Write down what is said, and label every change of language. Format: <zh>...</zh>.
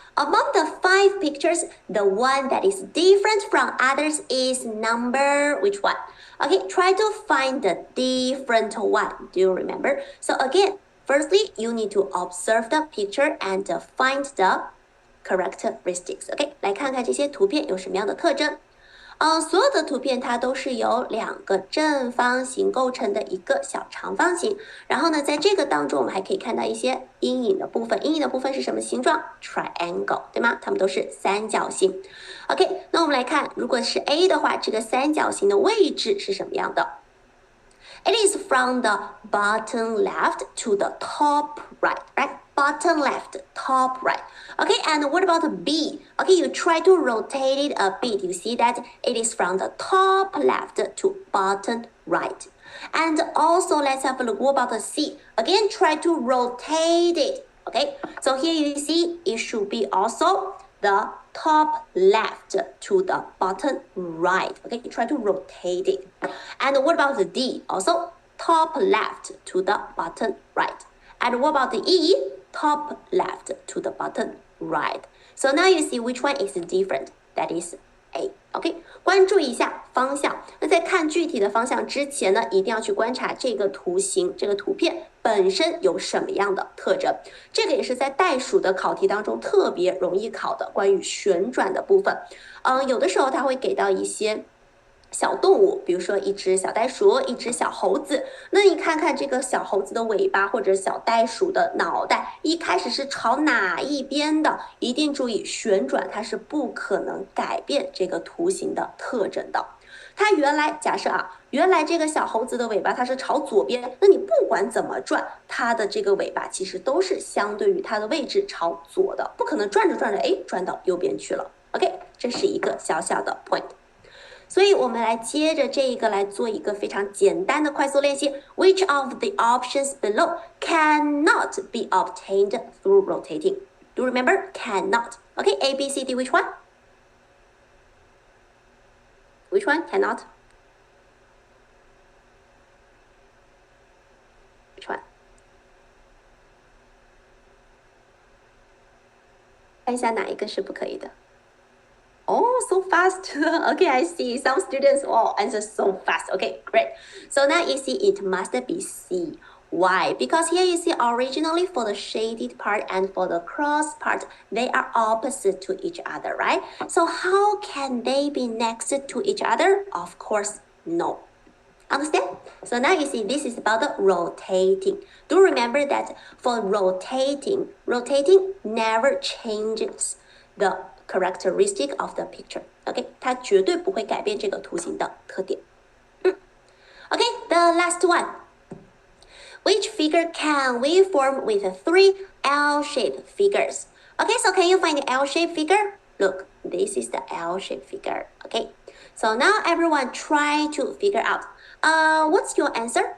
<en>Among the 5 pictures, the one that is different from others is number which one? Okay, try to find the different one. Do you remember? So again, firstly, you need to observe the picture and find the characteristics.</en> <zh>Okay, 来看看这些图片有什么样的特征。所有的图片它都是由2个正方形构成的一个小长方形，然后呢，在这个当中我们还可以看到一些阴影的部分。阴影的部分是什么形状 ？Triangle， 对吗？它们都是三角形。 OK， 那我们来看，如果是 A 的话，这个三角形的位置是什么样的？</zh> <en>It is from the bottom left to the top right, right? Bottom left, top right. Okay, and what about B? Okay, you try to rotate it a bit. You see that it is from the top left to bottom right. And also, let's have a look. What about the C? Again, try to rotate it. Okay, so here you see it should be also the top left to the bottom right. Okay, try to rotate it. And what about the D? Also, top left to the bottom right. And what about the E? Top left to the bottom right. So now you see which one is different. That is A。OK，</en> <zh>关注一下方向。那在看具体的方向之前呢，一定要去观察这个图形、这个图片本身有什么样的特征。这个也是在代数的考题当中特别容易考的关于旋转的部分。有的时候它会给到一些小动物，比如说一只小袋鼠，一只小猴子。那你看看这个小猴子的尾巴或者小袋鼠的脑袋，一开始是朝哪一边的？一定注意旋转，它是不可能改变这个图形的特征的。它原来假设原来这个小猴子的尾巴它是朝左边，那你不管怎么转，它的这个尾巴其实都是相对于它的位置朝左的，不可能转着转着，转到右边去了。 OK， 这是一个小小的 point。所以我们来接着这一个来做一个非常简单的快速练习。</zh> <en>Which of the options below cannot be obtained through rotating? Do you remember? Cannot. Okay, A, B, C, D. Which one? Which one? Cannot. Which one?</en> <zh>看一下哪一个是不可以的。</zh> <en>Oh, so fast. Okay, I see. Some students answer so fast. Okay, great. So now you see it must be C. Why? Because here you see originally for the shaded part and for the cross part, they are opposite to each other, right? So how can they be next to each other? Of course, no. Understand? So now you see this is about the rotating. Do remember that for rotating never changes the characteristic of the picture.</en> <zh>OK， 它绝对不会改变这个图形的特点。</zh> <en>OK, the last one. Which figure can we form with 3 L-shaped figures? OK, so can you find the L-shaped figure? Look, this is the L-shaped figure. OK, so now everyone try to figure out. What's your answer?</en>